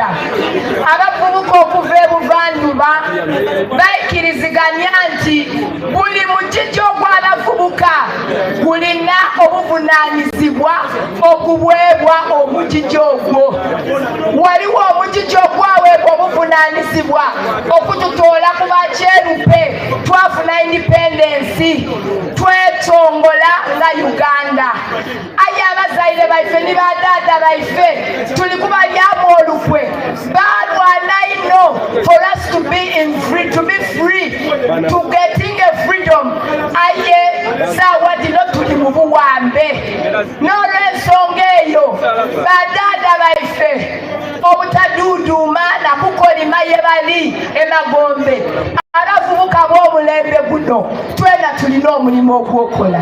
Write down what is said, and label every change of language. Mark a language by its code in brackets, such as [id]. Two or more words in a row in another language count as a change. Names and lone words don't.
[xog] Abavubuka okuva ebuvanjuba bayikiriziganya nti buli mugigi ogw'abavubuka gulina obuvunaanyizibwa okuweebwa omugigi ogwo. Waliwo omugigi ogwaweebwa obuvunaanyizibwa okututoola ku bakyerupe twafuna independence twetongola nga Uganda. Aye abazaire baife ne badaada baife tuli kubalyamu olukwe balwana ino [en] for us to be free, to getting a freedom. [xog] Aye saawa dino tuli mu buwambe n'olw'ensonga eyo badaada baife obutaduuduuma nakukolima ye bali emagombe abavubuka b'omulembe guno twena tulina omulimu ogw'okola.